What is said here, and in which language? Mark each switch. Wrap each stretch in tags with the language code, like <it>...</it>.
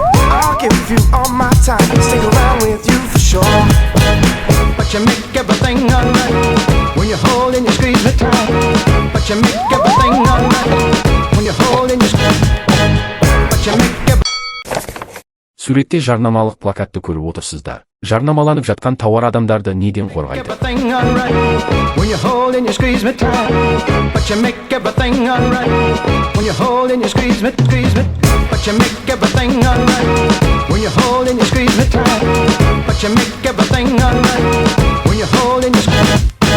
<en>I'll give you all my time, stick around with you for sure. But you make everything alright when you hold and you squeeze me tight. But you make everything alright when you hold and you squeeze. But you make everything.</en> <kk>Суретте жарнамалық плакатты көріп отырсыздар. Жарнамаланып жатқан тауар адамдарды неден қорғайды?</kk> <en>Everything alright when you hold and you squeeze me tight. But you make everything alright when you hold and you squeeze me. But you make everything alright when you hold and you squeeze me tight. But you make everything alright when you hold and you squeeze.</en>